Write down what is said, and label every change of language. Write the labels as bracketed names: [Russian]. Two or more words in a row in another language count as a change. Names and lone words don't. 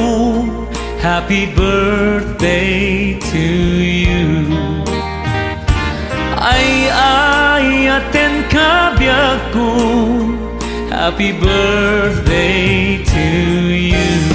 [English] Happy birthday to you. [Iloko] Ay ayaten ka biyag ko. [English] Happy birthday to you.